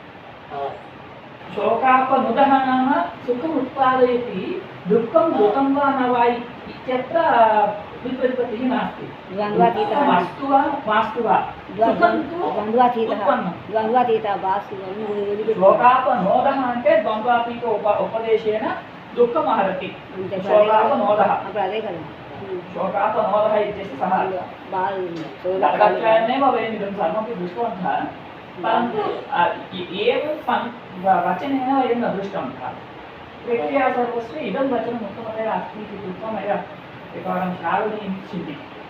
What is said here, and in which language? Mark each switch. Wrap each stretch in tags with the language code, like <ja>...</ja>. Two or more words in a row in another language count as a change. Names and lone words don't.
<sa>शोकापनुदः नाम सुखम् उत्पादयति, दुःखं वा न वा इत्यत्र व्युत्पत्तिः नास्ति। द्वन्द्वातीतः अस्तु वा मास्तु वा सुखं तु द्वन्द्वातीतः उत्पन्नं। द्वन्द्वातीतः वास्तु श्लोकापनोदः అంటే ద్వంద్వాతీత ఉపదేశేన దుఃఖం హరతి శోకాపనోదः</sa> <te>అప్పుడు అదే కదా</te> <sa>शोकापनोदः इत्यस्य सः तर्काध्यायमेव वयम् इदं सर्वमपि दृष्टवन्तः परन्तु एवं वचनेन वयं न दृष्टवन्तः प्रक्रिया सर्वस्य इदं वचनम् उत्तमतया अस्ति इति कृत्वा मया एकवारं श्रावणीयं चिन्तितम्</sa>